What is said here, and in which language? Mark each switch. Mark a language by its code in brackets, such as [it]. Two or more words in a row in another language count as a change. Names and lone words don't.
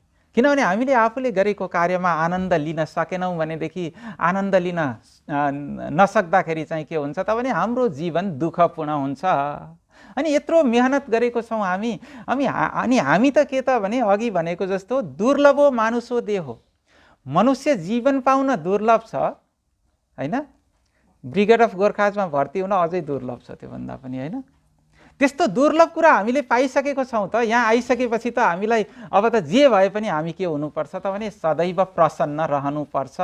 [ne] किनभने हामीले आफूले गरेको कार्यमा आनन्द लिन सकेनौँ भनेदेखि, आनन्द लिन नसक्दाखेरि चाहिँ के हुन्छ त भने हाम्रो जीवन दुःखपूर्ण हुन्छ। अनि यत्रो मेहनत गरेको छौँ हामी, अनि हामी त के त भने अघि भनेको जस्तो [sa] दुर्लभो मानुषो देहो, [ne] मनुष्य जीवन पाउन दुर्लभ छ हैन। ब्रिगेड अफ गोर्खाजमा भर्ती हुन अझै दुर्लभ छ त्योभन्दा पनि हैन। त्यस्तो दुर्लभ कुरा हामीले पाइसकेको छौँ त यहाँ आइसकेपछि त हामीलाई अब त जे भए पनि हामी के हुनुपर्छ त भने सदैव प्रसन्न रहनुपर्छ।